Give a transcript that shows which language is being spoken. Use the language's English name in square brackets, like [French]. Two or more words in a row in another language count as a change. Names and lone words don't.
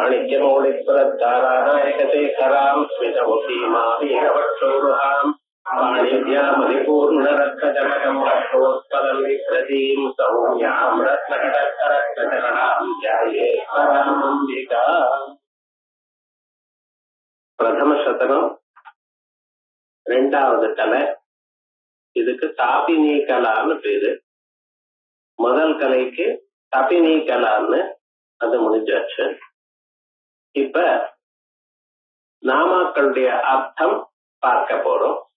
[Sanskrit] माणिक्यमौलिस्वरद्धारानायकशेखरां स्मितमुखीमावीरवक्षोरुहां पाणिभ्यामधिपूर्णरत्नजनकं रक्तोत्पलं विक्रतीं सौम्यां रत्नकटकरत्नचरणां ध्यायेत्परामम्बिका। [Tamil] பிரதம சதனம் ரெண்டாவது கலை. இதுக்கு தாபினி கலான்னு பேரு. முதல் கலைக்கு தபினி கலான்னு அது முடிஞ்சாச்சு. இப்ப நாமாக்களுடைய அர்த்தம் பார்க்க போறோம்.